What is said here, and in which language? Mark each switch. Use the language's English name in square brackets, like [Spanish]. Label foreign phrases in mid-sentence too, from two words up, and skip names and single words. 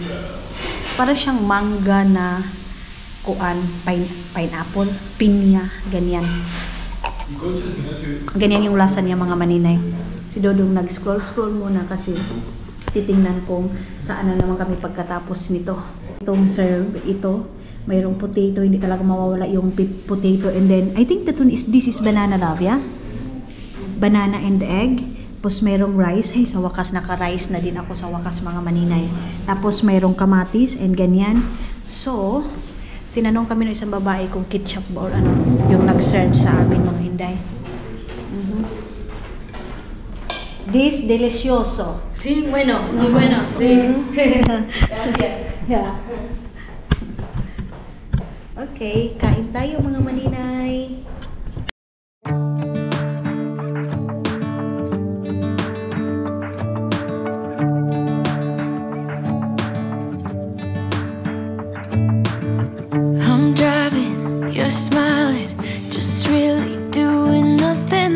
[Filipino] Para siyang mangga na kuan, pineapple, pinya, ganyan. Ganyan yung lasa niya mga maninay. Si Dodong nag-scroll muna kasi titingnan kung saan na naman kami pagkatapos nito. Itong serve, ito, mayroong potato, hindi talaga mawawala yung potato. [English] And then, I think this is banana love, yeah? Banana and egg. [Filipino] Tapos mayroong rice. Hey, sa wakas naka-rice na din ako sa wakas mga maninay. Tapos mayroong kamatis and ganyan. So, tinanong kami ng isang babae kung ketchup ba or ano yung nag-serve sa amin mga hinday. [English] This delicioso. [Spanish] Sí, bueno, muy bueno. Sí. Gracias. [English] Yeah. [Filipino] Okay, kain tayo mga maninay. [English] I'm driving, you're smiling, just really doing nothing.